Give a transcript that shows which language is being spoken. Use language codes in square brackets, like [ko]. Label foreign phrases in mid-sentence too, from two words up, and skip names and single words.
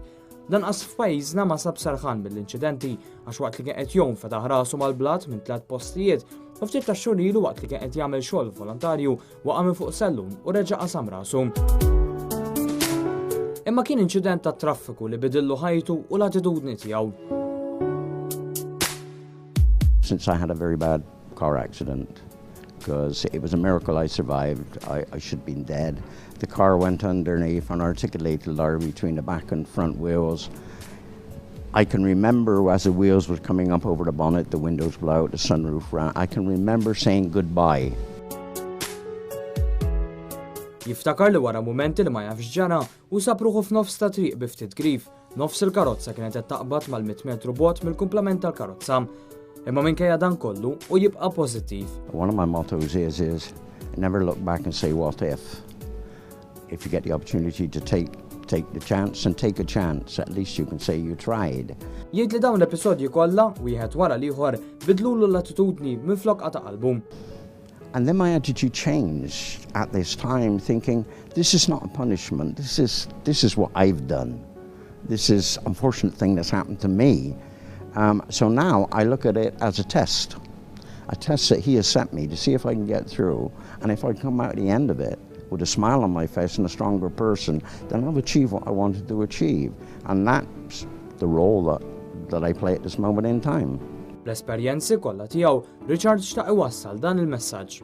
[mt] Lanqas f'pajjiżna ma sab sarħan mill-inċidenti għax waqt li kien qed jom fetaħ rasu mal-blat minn 3 postijiet u ftit ta' xhur ilu waqt li kien qed jagħmel xogħol volontarju waqa' minn fuq sellum u reġa' qasam rasu. Imma kien inċident ta' traffiku li bidillu ħajtu u l-attitudni tiegħu. [en] Since I had a very bad car accident, because it was a miracle I survived. I should have been dead. The car went underneath an articulated ladder between the back and front wheels. I can remember as the wheels were coming up over the bonnet, the windows blew out, the sunroof ran. I can remember saying goodbye. [mt] Jiftakar li wara mumenti li ma jafx ġara u sapruħu f'nofs ta' triq bi ftit grif. Nofs il-karozza kienet qed taqbad mal-100 metru bot mill-kumplament tal-karozza. Imma minkejja dan kollu u jibqa' pożittiv. [en] One of my mottos is never look back and say what if. If you get the opportunity to take the chance and take a chance, at least you can say you tried. [mt] Jgħid li dawn l-episodji kollha wieħed wara l-ieħor bidlulu l-attitudni minflok qata' qalbu. [en] And then my attitude changed at this time, thinking this is not a punishment. This is what I've done. This is an unfortunate thing that's happened to me. So now I look at it as a test that he has sent me to see if I can get through. And if I come out at the end of it with a smile on my face and a stronger person, then I've achieved what I wanted to achieve. And that's the role that I play at this moment in time. [mt] L-esperjenzi kollha tiegħu, Richard xtaq iwassal dan il-messaġġ.